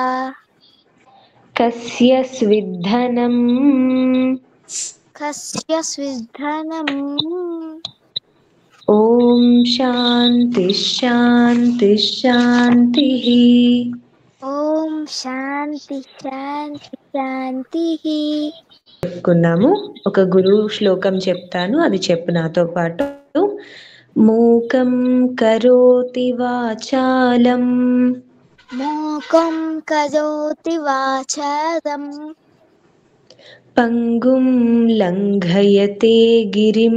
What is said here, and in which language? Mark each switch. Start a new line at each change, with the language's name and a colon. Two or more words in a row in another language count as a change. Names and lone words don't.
Sanskrit: कस्य स्विद्धनम् कस्य स्विद्धनम् ॐ शान्ति शान्ति शान्तिः ॐ शान्ति शान्ति शान्तिः
Telugu: చెప్పుకున్నాము. ఒక గురువు శ్లోకం చెప్తాను, అది చెప్పు నాతో పాటు.
Sanskrit: మూకం కరోతి వాచాలం మూకం కరోతి వాచారం పంగుం లంఘయతే గిరిం